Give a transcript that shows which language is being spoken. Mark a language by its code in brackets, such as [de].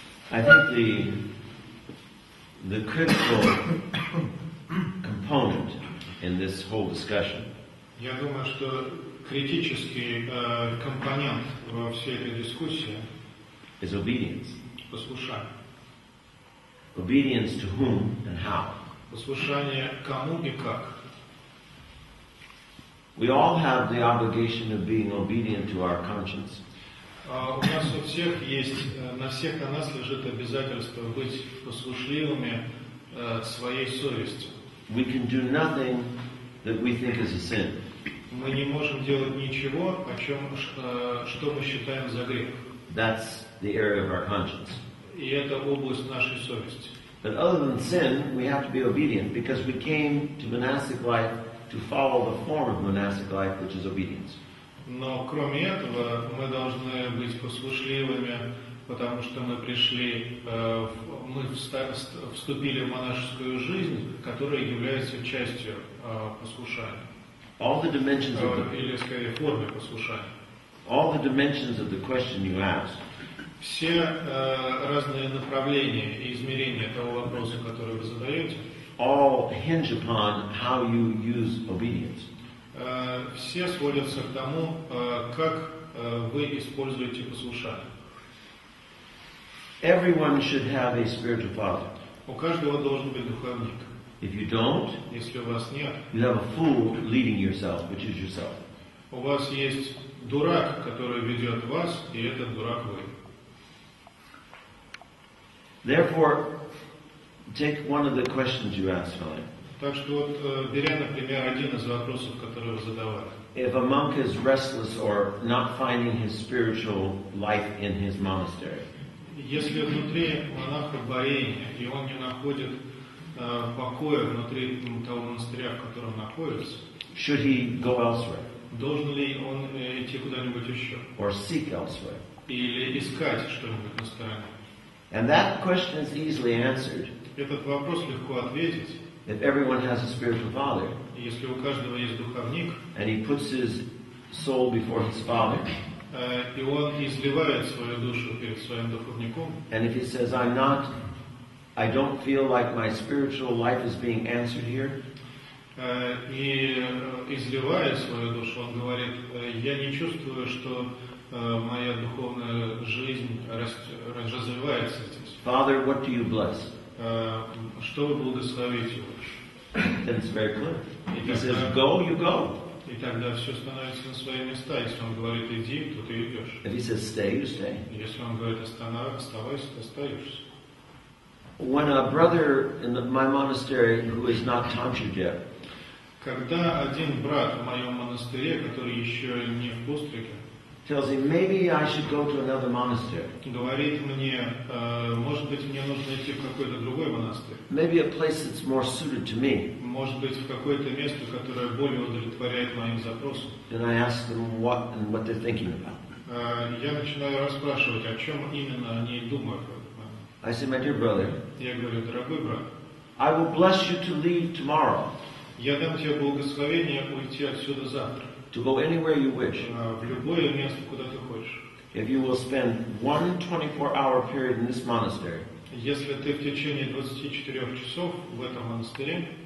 [en] I think the critical component in this whole discussion [ru] Я думаю, что критический компонент во всей этой дискуссии [en] is obedience. [ru] – послушание. [en] Obedience to whom and how. [ru] Послушание кому и как. [en] We all have the obligation of being obedient to our conscience. [ru] У нас у всех есть, на всех на нас лежит обязательство быть послушливыми своей совести. [en] We can do nothing that we think is a sin. [ru] Мы не можем делать ничего, что мы считаем за грех. [en] That's the area of our conscience. [ru] И это область нашей совести. [en] But other than sin, we have to be obedient because we came to monastic life to follow the form of monastic life, which is obedience. [ru] Но кроме этого мы должны быть послушливыми, потому что мы пришли, мы вступили в монашескую жизнь, которая является частью послушания. [en] All the dimensions of [ru] Или, скорее, формой послушания. [en] all the dimensions of the question you asked [ru] Все разные направления и измерения того вопроса, который вы задаете, [en] all hinge upon how you use obedience. [ru] все сводятся к тому, как вы используете послушание. [en] Everyone should have a spiritual father. [ru] У каждого должен быть духовник. [en] If you don't, [ru] Если у вас нет, [en] you have a fool leading yourself, which is yourself. [ru] у вас есть дурак, который ведет вас, и этот дурак вы. [en] Therefore, take one of the questions you asked, Valaam. [ru] Так что вот, беря, например, один из вопросов, который вы задавали. [en] If a monk is restless or not finding his spiritual life in his monastery, [ru] Если внутри монаха борение, и он не находит покоя внутри того монастыря, в котором находится, [en] should he go elsewhere [ru] должен ли он идти куда-нибудь еще? [en] or seek elsewhere? [ru] Или искать что-нибудь на стороне? [en] And that question is easily answered [ru] Этот вопрос легко ответить, [en] if everyone has a spiritual father [ru] если у каждого есть духовник, [en] and he puts his soul before his father, [ru] и он изливает свою душу перед своим духовником, [en] and if he says, I don't feel like my spiritual life is being answered here, [ru] и изливая свою душу, он говорит, я не чувствую, что моя духовная жизнь развивается здесь. [en] Father, what do you bless? [ru] Что вы благословите? [en] Then it's very clear. If he says, go, you go. [ru] И тогда все становится на свои места. Если он говорит, иди, то ты идешь. [en] If he says, stay, you stay. [ru] Если он говорит, оставайся, ты остаешься. [en] When a brother in my monastery who is not tonsure yet, [ru] Когда один брат в моем монастыре, который еще не в постриге, [en] tells him, maybe I should go to another monastery. [ru] говорит мне, может быть, мне нужно идти в какой-то другой монастырь. [en] Maybe a place that's more suited to me. [ru] Может быть, в какое-то место, которое более удовлетворяет моим запросам. [en] And I ask them what they're thinking about. [ru] Я начинаю расспрашивать, о чем именно они думают в этот момент. [en] I say, my dear brother, [ru] Я говорю, дорогой брат, [en] I will bless you to leave tomorrow, [ru] я дам тебе благословение уйти отсюда завтра. [en] to go anywhere you wish, [ru] В любое место, куда ты хочешь. [en] if you will spend one 24-hour period in this monastery, [ru] Если ты в течение 24 часов в этом монастыре,